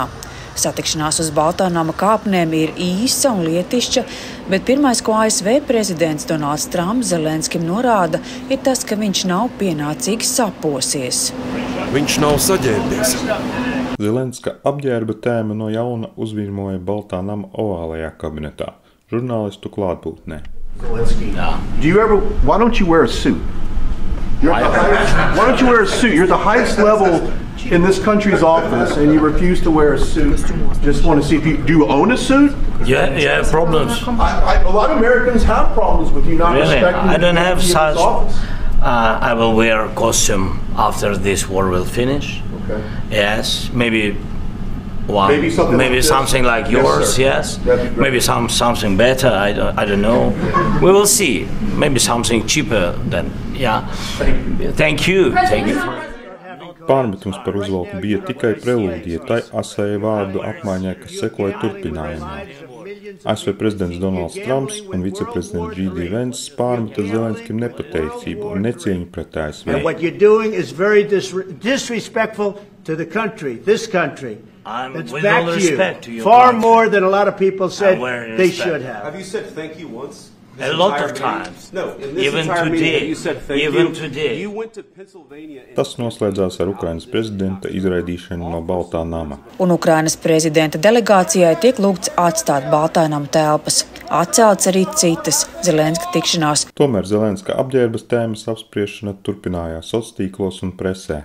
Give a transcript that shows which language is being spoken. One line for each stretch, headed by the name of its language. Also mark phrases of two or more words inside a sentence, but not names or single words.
Latvian: Satikšanās uz Baltā nama kāpnēm ir īsa un lietišķa, bet pirmais, ko ASV prezidents Donalds Trumps Zelenskim norāda, ir tas, ka viņš nav pienācīgi saposies. Viņš nav saģērbies. Zelenska apģērba tēma no jauna uzvirmoja Baltā nama ovālajā kabinetā, žurnālistu klātbūtnē.
English: Zelensky, why don't you wear a suit? Why don't you wear a suit? You're the highest level in this country's office, and you refuse to wear a suit. Just want to see if do you own a suit? Yeah, problems. A lot of Americans have problems with you not respecting. I don't have such. Office. I will wear a costume after this war will finish. Okay. Yes, maybe one. Maybe something like yours. Yes. Maybe something better. I don't know. We will see. Maybe something cheaper than. Yeah. Thank you.
Latvian: Pārmetums par uzvalku bija tikai prelūdija tai asai vārdu apmaiņai, kas sekoja turpinājumā. ASV prezidents Donalds Trumps un viceprezidents J.D. Vance pārmeta Zelenskim nepateicību un necieņu pret ASV.
English: And what you're doing is very disrespectful to the country, this country. It's back to you. Far more than a lot of people said they should have. Have you said thank you once? A lot of times. No, even today. You said thank even you. Today. You went to Pennsylvania.
Latvian: Tas noslēdzās ar Ukrainas prezidenta izraidīšanu no Baltā nama. Un Ukrainas prezidenta delegācijai tiek lūgts atstāt Baltā nama telpas. Atcelts arī citas Zelenska tikšanās. Tomēr Zelenska apģērbas tēmas apspriešana turpinājās sociālos tīklos un presē.